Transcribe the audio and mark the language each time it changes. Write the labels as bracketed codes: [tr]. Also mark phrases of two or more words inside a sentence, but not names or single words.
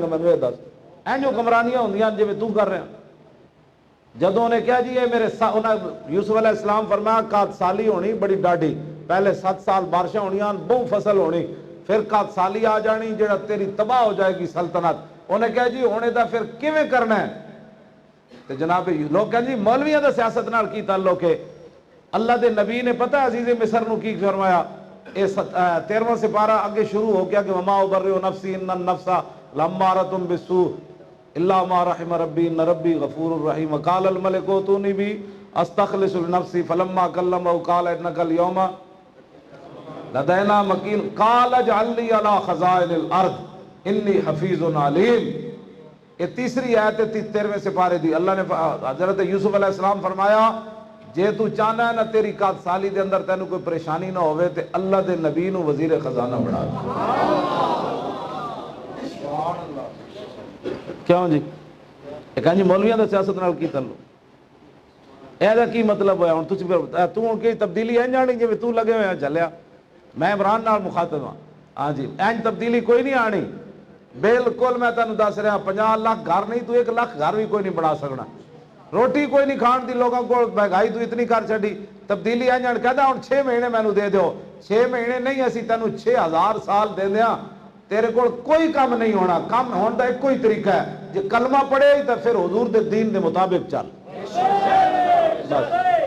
[pa] میں دس این جو کمرانیاں ہوندیاں جی تو کر رہے ہیں۔ جدوں انہیں کہا جی یہ میرے یوسف [ar] علیہ السلام [pa] فرمایا قحط سالی ہونی بڑی ڈاڈی، پہلے 7 سال بارشیں ہونیاں بہو فصل ہونی، پھر قحط سالی آ جانی جڑا تیری تباہ ہو جائے گی سلطنت۔ انہیں کہا جی ہونے دا پھر کیویں کرنا ہے؟ تو جناب لوگ کہیں جی مولویاں دا سیاست نال کی تعلق ہے؟ اللہ دے نبی نے پتہ عزیز مصر نو کی فرمایا؟ 13واں سپارہ اگے شروع ہو گیا کہ [ar] وما ابرئ نفسی ان النفس لامارۃ بالسوء الا ما رحم ربی ان ربی غفور الرحیم وقال الملک اوتونی بی استخلص لنفسی فلما کلمہ قال انک اليوم لدینا مکین قال اجعلنی علی خزائن الارض انی حفیظ علیم۔ [pa] یہ تیسری آیت 13ویں سپارے دی۔ اللہ نے حضرت یوسف [ar] علیہ السلام [pa] فرمایا جے تو چاہنا ہے نا تیری قحط سالی دے اندر تینوں کوئی پریشانی نہ ہوئے تے اللہ دے نبی نو وزیر خزانہ بنا دے۔ کیوں جی یہ کہیں جی مولویاں دا سیاست نال کی تعلق؟ اے دا کی مطلب ہویا؟ ہن تسی تو ہن کی تبدیلی این جانی جی تو لگے ہوئے چلیا؟ میں عمران نال مخاطب ہاں، ہاں جی این تبدیلی کوئی نہیں آنی۔ بالکل میں تینوں دس رہا 50 لاکھ گھر نہیں تو 1 لاکھ گھر بھی کوئی نہیں بنا سکنا، روٹی کوئی نہیں کھان دی، [ur] لوگوں کو مہنگائی تو اتنی [pa] کر چڑی۔ تبدیلی این جان کہتا ہن 6 مہینے مینوں دے دیو، 6 مہینے نہیں اسی تینوں 6000 سال دے دیاں، تیرے کول کوئی کام نہیں ہونا۔ کام ہون دا ایک کوئی طریقہ ہے، جے کلمہ پڑھے تو پھر حضور دے دین دے مطابق چل بس۔